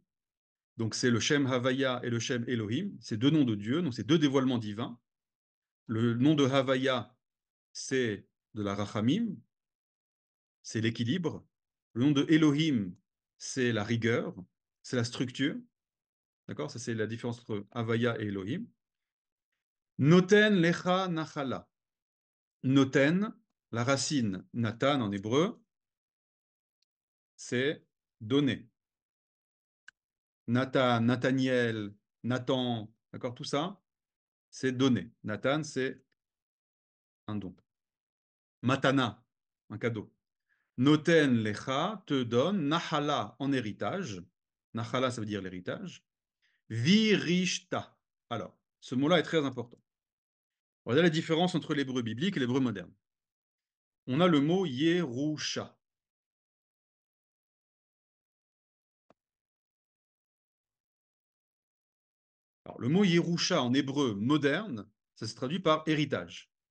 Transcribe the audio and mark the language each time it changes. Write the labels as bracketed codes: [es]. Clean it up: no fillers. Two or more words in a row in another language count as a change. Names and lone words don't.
[fr] Donc, c'est le [he] שם הויה [fr] et le [he] שם אלוהים. [fr] C'est deux noms de Dieu, donc c'est deux dévoilements divins. Le nom de Havaya, c'est de la Rachamim, c'est l'équilibre. Le nom de Elohim, c'est la rigueur, c'est la structure. D'accord? Ça, c'est la différence entre Havaya et Elohim. [he] נותן לך נחלה. Noten, [fr] la racine Nathan en hébreu, c'est donner. Nathan, Nathaniel, Nathan, d'accord, tout ça, c'est donner. Nathan, c'est un don. Matana, un cadeau. [he] נותן לך, [fr] te donne. Nahala, en héritage. Nahala, ça veut dire l'héritage. [he] Virishta. [fr] Alors, ce mot-là est très important. Voilà la différence entre l'hébreu biblique et l'hébreu moderne. On a le mot Yerusha. Alors, le mot Yerusha en hébreu moderne, ça se traduit par héritage.